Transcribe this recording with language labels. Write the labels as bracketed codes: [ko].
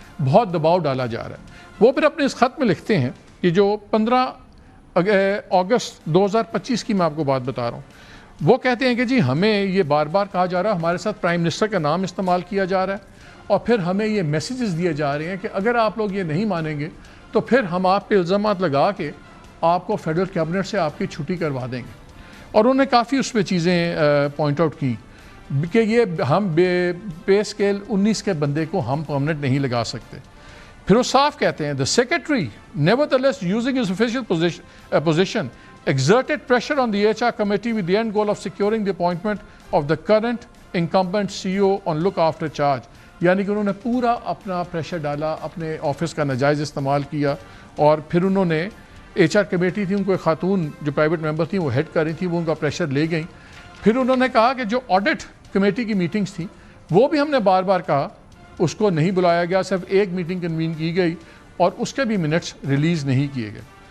[ur] بہت دباؤ ڈالا جا رہا ہے. وہ پھر اپنے اس خط میں لکھتے ہیں کہ جو 15 اگست 2025 کی میں آپ کو بات بتا رہا ہوں، وہ کہتے ہیں کہ جی ہمیں یہ بار بار کہا جا رہا ہے، ہمارے ساتھ پرائم منسٹر کا نام استعمال کیا جا رہا ہے، اور پھر ہمیں یہ میسیجز دیے جا رہے ہیں کہ اگر آپ لوگ یہ نہیں مانیں گے تو پھر ہم آپ پہ الزامات لگا کے آپ کو فیڈرل کیبنٹ سے آپ کی چھٹی کروا دیں گے. اور انہوں نے کافی اس پہ چیزیں پوائنٹ آؤٹ کی کہ یہ ہم پے اسکیل 19 کے بندے کو ہم پرماننٹ نہیں لگا سکتے. پھر وہ صاف کہتے ہیں [en] the secretary nevertheless using his official position exerted pressure on the HR committee with the end goal of securing the appointment of the current incumbent CEO on look after charge. [ur] یعنی کہ انہوں نے پورا اپنا پریشر ڈالا، اپنے office کا ناجائز استعمال کیا. اور پھر انہوں نے HR کمیٹی تھی، ان کو ایک خاتون جو پرائیویٹ ممبر تھیں وہ ہیڈ کر رہی تھی، وہ ان کا پریشر لے گئیں. پھر انہوں نے کہا کہ جو آڈٹ کمیٹی کی میٹنگز تھیں وہ بھی ہم نے بار بار کہا اس کو نہیں بلایا گیا، صرف ایک میٹنگ کنوین کی گئی اور اس کے بھی منٹس ریلیز نہیں کیے گئے.